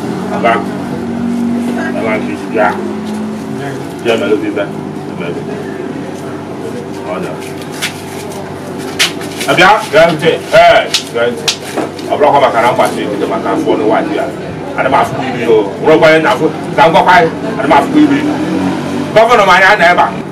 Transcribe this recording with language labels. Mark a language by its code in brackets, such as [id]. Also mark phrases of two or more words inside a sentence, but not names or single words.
[en] Baba. Baba, please, yeah. Yeah, my love, baby. [ig] Ọ dị. Abịa, gee ntị. Ee, gee ntị. Ọ bụrụkwa maka na mgbasa ikuku maka afọ ọnụ nwaanyị ya. Ana m afụ ibi o. Bụrụkwa onye na-afụ, ka m gwakwa anyị, ana m afụ ibi. Gọvanọ m anyị anọ ebe a.